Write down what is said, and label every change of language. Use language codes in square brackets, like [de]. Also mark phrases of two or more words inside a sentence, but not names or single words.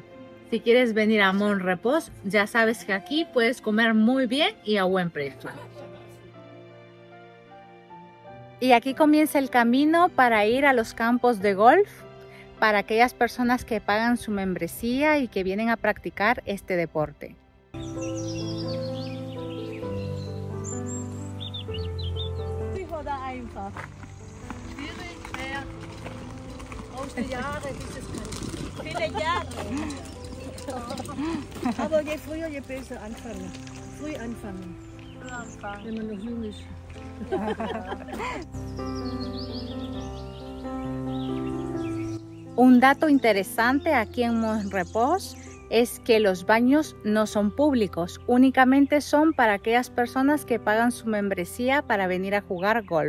[es] Si quieres venir a Mon Repos, ya sabes que aquí puedes comer muy bien y a buen precio. Y aquí comienza el camino para ir a los campos de golf, para aquellas personas que pagan su membresía y que vienen a practicar este deporte. [de] Einfach. Schwierig, schwer. Brauchst du Jahre, bis es kann. Viele Jahre. Aber je früher, je besser anfangen. Früh anfangen. Wenn man noch jung ist. [es] Un dato interesante aquí en Mon Repos es que los baños no son públicos, únicamente son para aquellas personas que pagan su membresía para venir a jugar golf.